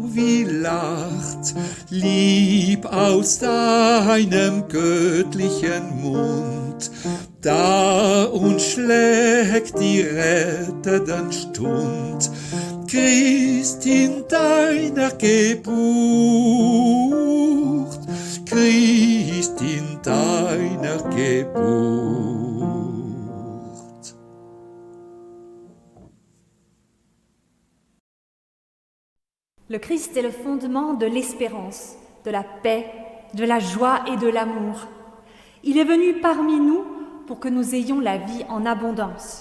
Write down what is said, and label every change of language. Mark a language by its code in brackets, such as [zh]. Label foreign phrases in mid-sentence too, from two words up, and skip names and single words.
[de] wie lacht, lieb aus deinem göttlichen Mund, da uns schlägt die rettenden Stund, Christ in deiner Geburt, Christ in deiner Geburt. [fr] Le Christ est le fondement de l'espérance, de la paix, de la joie et de l'amour. Il est venu parmi nous pour que nous ayons la vie en abondance.